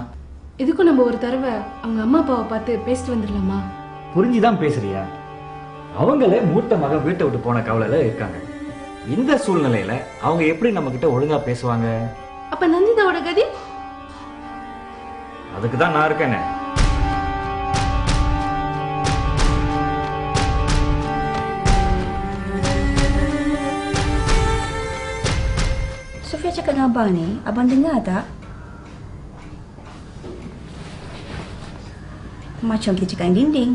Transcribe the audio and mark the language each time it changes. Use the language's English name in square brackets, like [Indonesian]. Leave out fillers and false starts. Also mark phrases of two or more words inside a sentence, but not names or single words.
[Tamil] எதுக்கும் நம்ம ஒரு தடவை அவங்க அம்மா அப்பாவை பார்த்து பேசிட்டு வந்துடலாமா? புரிஞ்சுதான் பேசுறியா? அவங்களே மூத்த மகன் வீட்டை விட்டு போன கவலையில இருக்காங்க. இந்த சூழ்நிலையில அவங்க எப்படி நம்ம கிட்ட ஒழுங்கா பேசுவாங்க? அப்ப நந்திதாவோட கதி? அதுக்கு தான் நான் இருக்கேனே. [Malay] Sofia cakap dengan abang ni, abang dengar tak? Macam kita cakap dengan dinding.